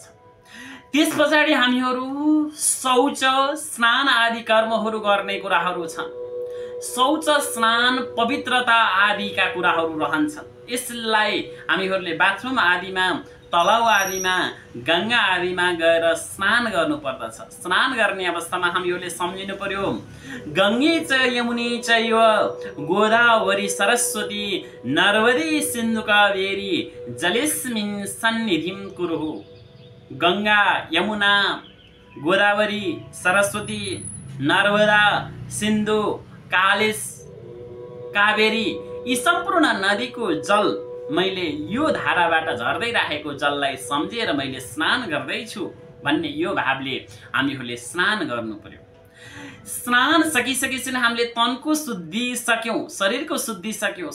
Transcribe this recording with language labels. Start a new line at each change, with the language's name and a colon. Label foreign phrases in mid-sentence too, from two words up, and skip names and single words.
Nepali: त्यस पछाडि हामीहरू शौच, स्नान आदि कर्महरू गर्ने कुराहरू छन्। शौच, स्नान, पवित्रता आदिका कुराहरू रहन्छन्। यसलाई हामीहरूले बाथरुम आदिमा, तलाउ आदिमा, गङ्गा आदिमा गएर स्नान गर्नुपर्दछ। स्नान गर्ने अवस्थामा हामीहरूले सम्झिनु पर्यो
Sanskrit: गङ्गे च यमुने चैव गोदावरी सरस्वती नर्मदे सिन्धु कावेरी जलेस्मिन् सन्निधिं कुरुः।
Nepali: गङ्गा, यमुना, गोदावरी, सरस्वती, नर्मदा, सिन्धु, कालेश, कावेरी यी सम्पूर्ण नदीको जल मैले यो धाराबाट झर्दै राखेको जललाई सम्झेर मैले स्नान गर्दैछु भन्ने यो भावले हामीहरूले स्नान गर्नु पर्यो। स्नान सकिसकेपछि हामीले तनको शुद्धि सक्यौँ, शरीरको शुद्धि सक्यौँ।